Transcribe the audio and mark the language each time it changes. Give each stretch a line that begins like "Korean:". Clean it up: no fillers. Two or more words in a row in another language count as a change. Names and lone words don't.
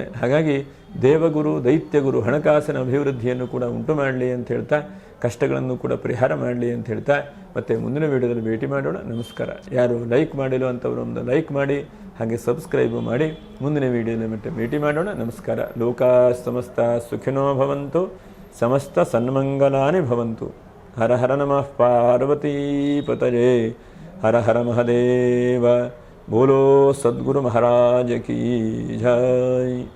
Kannada: ಹಾಗಾಗಿ ದೇವಗುರು ದೈತ್ಯಗುರು ಹಣಕಾಸಿನ ಅಭಿವೃದ್ಧಿಯನ್ನು ಕೂಡ ಉಂಟು ಮಾಡಲಿ ಅಂತ ಹೇಳ್ತಾ, ಕಷ್ಟಗಳನ್ನು ಕೂಡ ಪರಿಹಾರ ಮಾಡಲಿ ಅಂತ ಹೇಳ್ತಾ, ಮತ್ತೆ ಮುಂದಿನ ವಿಡಿಯೋದಲ್ಲಿ ಭೇಟಿ ಮಾಡೋಣ. ನಮಸ್ಕಾರ. ಯಾರು ಲೈಕ್ ಮಾಡಿಲ್ಲ ಅಂತವರು ಒಂದು ಲೈಕ್ ಮಾಡಿ, ಹಾಗೆ ಸಬ್ಸ್ಕ್ರೈಬ್ ಮಾಡಿ. ಮುಂದಿನ ವಿಡಿಯೋದಲ್ಲಿ ಮತ್ತೆ ಭೇಟಿ ಮಾಡೋಣ. ನಮಸ್ಕಾರ.
Sanskrit: ಲೋಕಾ ಸಮಸ್ತ ಸುಖಿನೋ ಭವಂತು, ಸಮಸ್ತ ಸನ್ಮಂಗಲಾನಿ ಭವಂತು. ಹರ ಹರ ನಮಃ ಪಾರ್ವತೀಪತಯೇ. ಹರ ಹರ ಮಹದೇವ.
Hindi: बोलो सद्गुरु महाराज की जय।